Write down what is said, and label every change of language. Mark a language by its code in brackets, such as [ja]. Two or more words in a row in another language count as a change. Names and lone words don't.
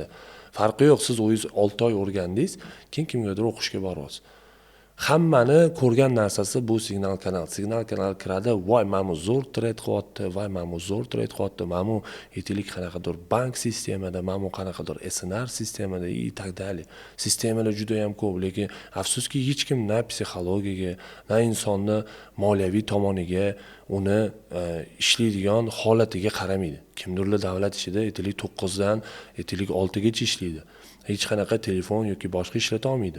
[uz] Farqi yo'q, siz o'zingiz 6 oy o'rgandingiz, keyin kimgadir o'qishga boryapsiz. Hammani ko'rgan narsasi bu signal kanal. Signal kanal kiradi, voy mana zo'r trade qilyapti, voy mana zo'r trade qilyapti, mana yetilik qanaqadir bank sistemada, mana qanaqadir SNR sistemada [ru] и так далее. [uz] Sistemalar juda ham ko'p, lekin afsuski hech kim na psixologiyaga, na insonni moliyaviy tomoniga, uni ishlaydigan holatiga qaramaydi. Kimdirlar davlat ishida yetilik 9 dan yetilik 6 gacha ishlaydi. Hech qanaqa telefon yoki boshqa ishlata olmaydi.